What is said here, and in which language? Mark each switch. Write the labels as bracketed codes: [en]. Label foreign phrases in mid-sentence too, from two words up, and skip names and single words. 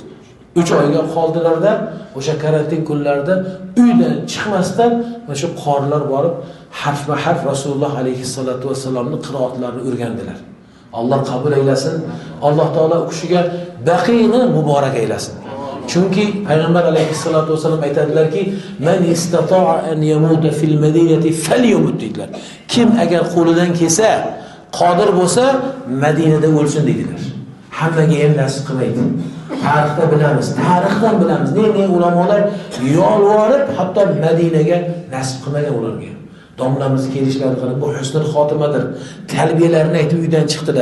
[uz] 3 oyga qoldilarda o'sha karantin kunlarida uydan chiqmasdan o'sha qorlar borib harfma-harf Rasululloh [ar] عليه الصلاة والسلام [uz] qiroatlarini o'rgandilar. Alloh qabul aylasin. Alloh taolo u kishiga baqiyni muborak aylasin. Chunki payg'ambar [ar] عليه الصلاة وسلم [uz] aytadilarki, [ar] "من استطاع أن يموت في المدينة فليمت" [uz] dedilar. Kim agar qo'lidan kelsa, qodir bo'lsa, Madinada o'lsin dedilar. Hammaga ham nasib qilmaydi. Tarixda bilamiz, tarixdan bilamiz. Ne ulamolar yolvorib, hatto Madinaga nasib qilmagan ularga. Domlamiz kelishlari qilib, bu husnul xotimadir. Talbiyalarni aytib uydan chiqdilar.